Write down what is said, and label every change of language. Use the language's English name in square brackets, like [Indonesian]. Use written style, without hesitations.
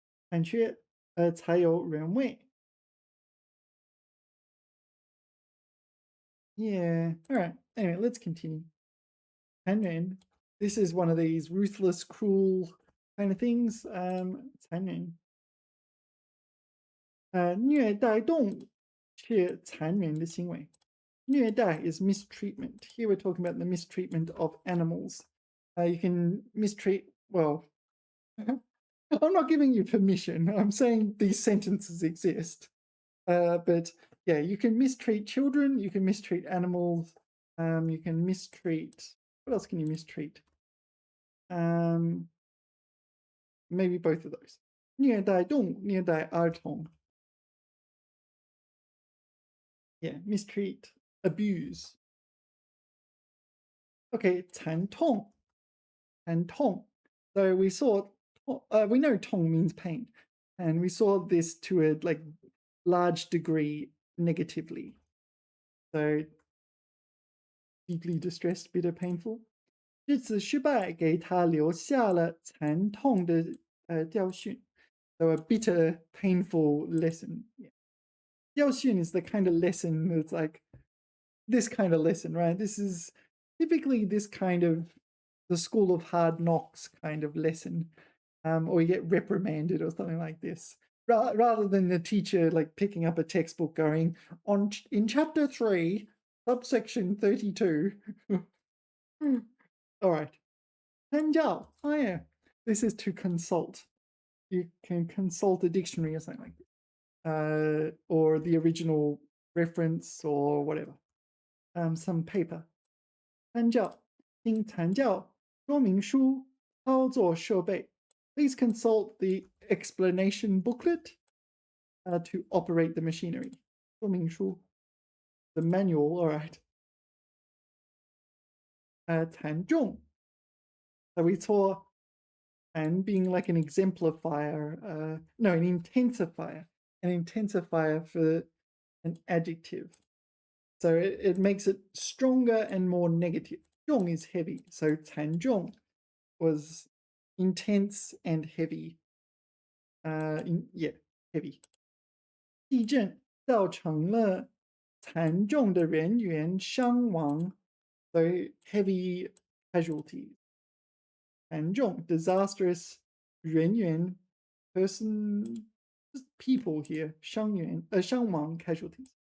[Chinese] 残缺才有人味. [English] Yeah. All right. Anyway, let's continue. 残忍. This is one of these ruthless, cruel kind of things. 残忍. 虐待动物是残忍的行为. 虐待 is mistreatment. Here we're talking about the mistreatment of animals. You can mistreat, well, I'm not giving you permission. I'm saying these sentences exist. But yeah, you can mistreat children, you can mistreat animals, you can mistreat, what else can you mistreat? Maybe both of those. [Chinese] 虐待动物,虐待儿童. [English] Yeah, mistreat, abuse. [Chinese] Okay, 惨痛.惨痛. [English] So we saw, we know tong means pain, and we saw this to a like large degree negatively. So deeply distressed, bitter, painful. [Chinese] 这次失败给他留下了惨痛的教训. [English] So a bitter, painful lesson. Yeah. 教训 is the kind of lesson that's like this kind of lesson, right? This is typically this kind of the school of hard knocks kind of lesson, or you get reprimanded or something like this, rather than the teacher like picking up a textbook going on in chapter 3, subsection 32. All right. 参照. Oh yeah, this is to consult. You can consult a dictionary or something like that, or the original reference or whatever. Some paper. 参照. [Chinese] 请参照说明书操作设备. [English] Please consult the explanation booklet to operate the machinery. 说明书.The manual, all right. [Chinese] 惨重. [English] So we saw and being like an exemplifier, no, an intensifier for an adjective. So it makes it stronger and more negative. 重 is heavy, so 惨重 was intense and heavy. Yeah, heavy. [Chinese] 地震造成了惨重的人员伤亡, [English] so heavy casualties. 惨重, disastrous, 人员, person, just people here, 伤亡 casualties.